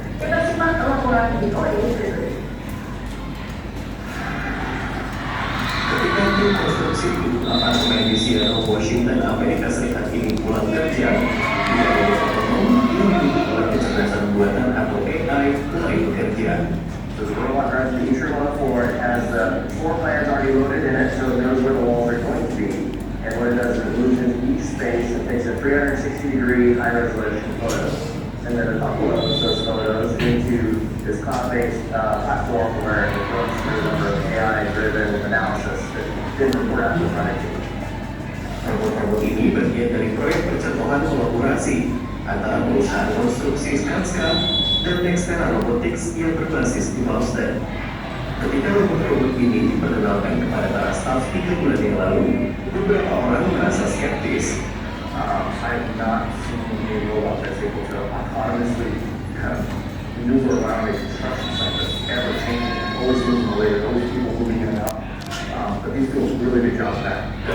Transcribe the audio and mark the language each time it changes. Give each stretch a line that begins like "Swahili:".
Indonesian: Kita simak laporan VOA berikut. Ketika tim konstruksi apartemen di Seattle, Washington, Amerika Serikat ini pulang kerja, tiga robot otonom yang dimiliki oleh kecerdasan buatan atau AI mulai bekerja.
English: So the robot runs the entry on the floor. It has the floor plans already loaded in it, so it knows where the walls are going to be. And what it does is it moves into each space and takes a 360-degree high-resolution photo, and then it uploads those photos into this cloud-based platform where it runs through a number of AI-driven analysis that then report out to the front end.
Indonesian: Robot-robot ini bagian dari proyek percontohan kolaborasi antara perusahaan konstruksi Skanska dan Nextera Robotics yang berbasis di Boston. Ketika robot-robot ini diperkenalkan kepada para staf 3 bulan yang lalu, beberapa orang merasa skeptis.
English: I've not seen a robot that's able to autonomously kind of maneuver around a construction site that's ever changing, always moving away, there's always people moving in and out. But these do a really good job of that.